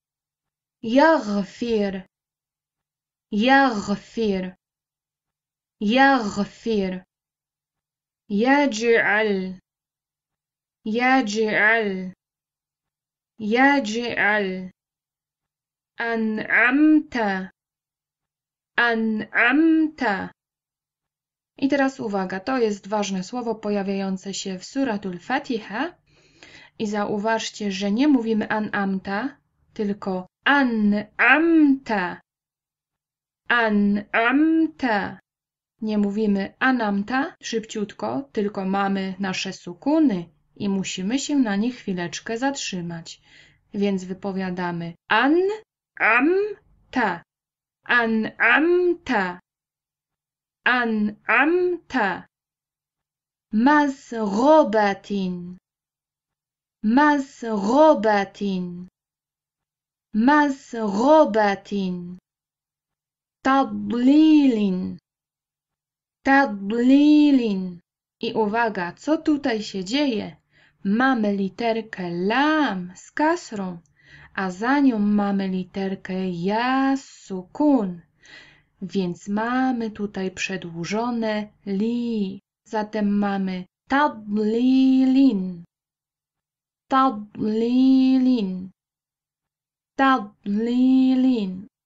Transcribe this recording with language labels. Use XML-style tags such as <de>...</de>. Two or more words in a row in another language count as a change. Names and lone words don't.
<ar>يغفر يغفر يغفر. يجعل يجعل يجعل. أنعمت أنعمت.</ar> <pl>I teraz uwaga, to jest ważne słowo pojawiające się w suratul Fatiha i zauważcie, że nie mówimy an'amta, tylko an'amta an'amta. Nie mówimy anamta szybciutko, tylko mamy nasze sukuny i musimy się na nich chwileczkę zatrzymać. Więc wypowiadamy an-am-ta, an-am-ta, an-am-ta.</pl> <ar>Mazghobatin, mazghobatin, mazghobatin. Tadlilin, tadlilin.</ar> <pl>I uwaga, co tutaj się dzieje? Mamy literkę lam z kasrą, a za nią mamy literkę ja z sukun. Więc mamy tutaj przedłużone li. Zatem mamy tadlilin, tadlilin, tadlilin.</pl>